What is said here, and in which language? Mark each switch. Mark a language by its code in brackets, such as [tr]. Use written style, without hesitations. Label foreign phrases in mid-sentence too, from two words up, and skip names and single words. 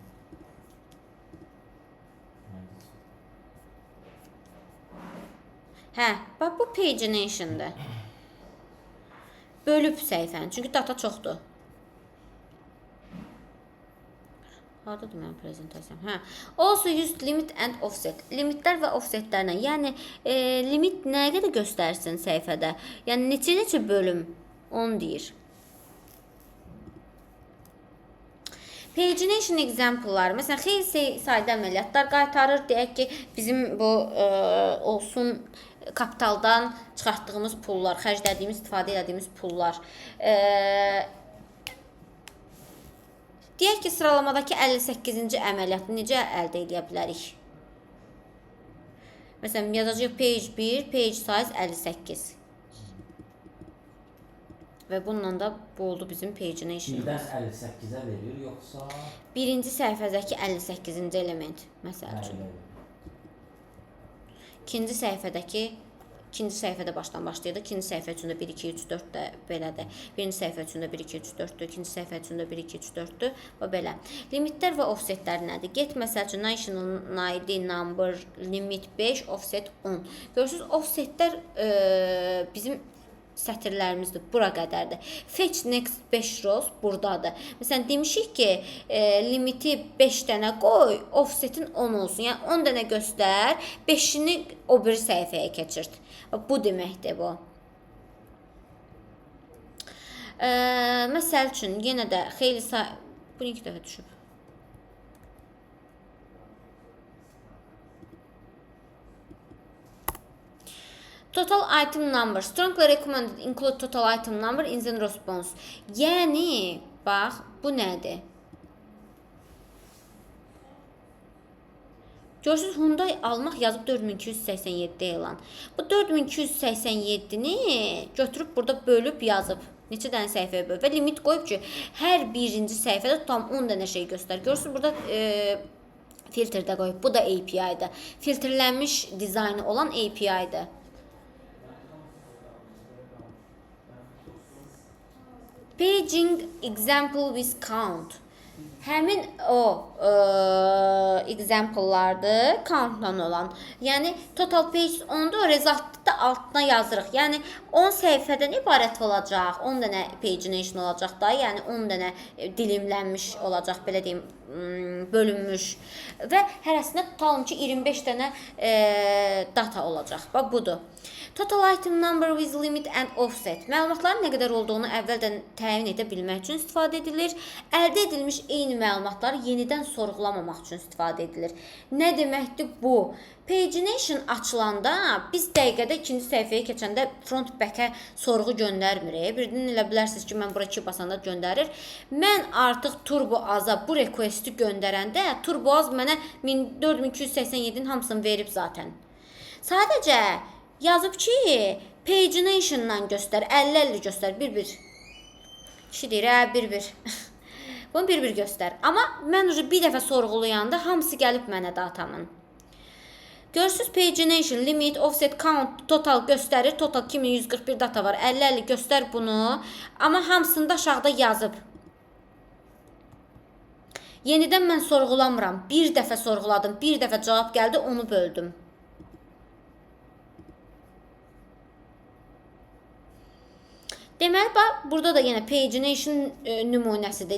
[az] Hə, bax bu pagination'dır. Bölüb səhifəni, çünki data çoxdur. Hardadır mənim prezentasiyam? Hə. [en] Also use limit and offset. [az] Limitlər və offsetlərlə. Yəni limit nəyə qədər göstərsin səhifədə? Yəni neçə bölüm? 10 deyir. [en] Pagination example-lar. [az] Məsələn, xeyli sayda əməliyyatlar qaytarır. Deyək ki, bizim bu olsun kapitaldan çıxartdığımız pullar, xərclədiyimiz, istifadə etdiyimiz pullar. Deyək ki, sıralamadakı 58-ci əməliyyatı necə əldə edə bilərik? Məsələn, yazacağıq [en] page 1, page size 58. [az] Və bununla da bu oldu bizim pagination. Birdən 58-ə verir, yoxsa? Birinci səhifədəki 58-ci element, məsəl üçün. İkinci səhifədə başdan başlayırdı. İkinci səhifə üçün də 1, 2, 3, 4 də belədir. Birinci səhifə üçün də 1, 2, 3, 4-dür. İkinci səhifə üçün də 1, 2, 3, 4-dür. Və belə. Limitlər və offsetlər nədir? [en] Get [az] məsəl üçün [en] national ID number limit 5, offset 10. [az] Görürsünüz, offsetlər bizim sətirlərimizdir. Bura qədərdir. [en] Fetch next 5 rows buradadır. [az] Məsələn, demişik ki, limiti 5 dənə qoy, offsetin 10 olsun. Yəni 10 dənə göstər, 5-ini o bir səhifəyə keçirt. Bu deməkdir bu. Məsəl üçün, yenə də xeyli bu 2 dəfə düşüb. [en] Total item number. Strongly recommended include total item number in the response. [az] Yəni, bax, bu nədir? Görürsünüz, Hyundai almaq yazıb 4287 elan. Bu 4287-ni götürüb burada bölüb yazıb. Neçə dənə səhifəyə bölüb və limit qoyub ki, hər birinci səhifədə tam 10 dənə şey göstər. Görürsünüz, burada filtrdə qoyub. Bu da API-dir. Filtrlənmiş dizaynı olan API-dir. [en] Paging example with count. [az] Həmin o example-lardır, count-la olan. Yəni, [en] total pages [az] 10-dur, result'ı da altına yazırıq. Yəni, 10 səhifədən ibarət olacaq, 10 dənə pagination olacaq da, yəni 10 dənə dilimlənmiş olacaq, belə deyim, bölünmüş. Və hərəsində tutalım ki, 25 dənə data olacaq. Bax, budur. [en] Total item number with limit and offset. [az] Məlumatların nə qədər olduğunu əvvəldən təyin edə bilmək üçün istifadə edilir. Əldə edilmiş eyni məlumatları yenidən sorğulamamaq üçün istifadə edilir. Nə deməkdir bu? Pagination açılanda biz dəqiqədə ikinci səhifəyə keçəndə front back-ə sorğu göndərmirik. Birdən elə bilərsiniz ki, mən bura 2 basanda göndərir. Mən artıq Turbo Az'a bu request-i göndərəndə Turbo Az mənə 4287-nin hamısını verib zaten. Sadəcə yazıb ki, pagination-dan göstər, 50-50 göstər, 1-1. Kişi deyir, 1-1. Bunu 1-1 göstər. Amma mən bir dəfə sorğulayanda hamısı gəlib mənə datamın. Görürsünüz, pagination, [en] limit, offset, count, total göstərir. [az] Total 2141 data var. 50-50 göstər bunu. Amma hamısını da aşağıda yazıb. Yenidən mən sorğulamıram. Bir dəfə sorğuladım, bir dəfə cavab gəldi, onu böldüm. Deməli, bax, burada da yenə pagination nümunəsidir.